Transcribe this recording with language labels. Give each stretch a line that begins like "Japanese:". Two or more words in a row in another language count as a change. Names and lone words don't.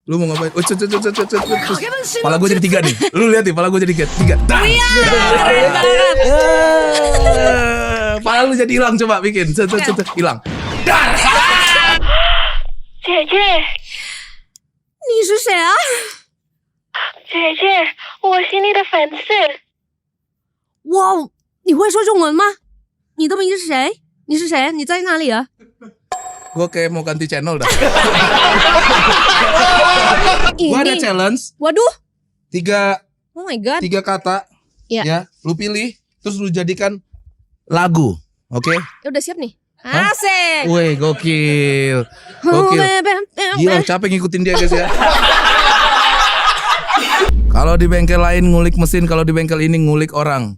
Indonesian: Lu mau ngapain? Pala gue jadi 3 nih. Lu lihat nih, pala gue jadi 3. Pala lu jadi hilang, coba bikin. Hilang.
Chinese: 姐姐，你是谁啊？姐姐，我是你的粉丝。哇，你会说中文吗？你的名字是谁？你是谁？你在哪里啊？
Indonesian: Gue kayak mau ganti channel dah. Gue ada challenge. Waduh. 3
English: Oh my god.
Indonesian: kata. Ya. Ya, lu pilih terus lu jadikan lagu. Oke? Ya udah siap nih. Asik. Wih, gokil. Gila, capek ngikutin dia guys ya. Kalau di bengkel lain ngulik mesin, kalau di bengkel ini ngulik orang.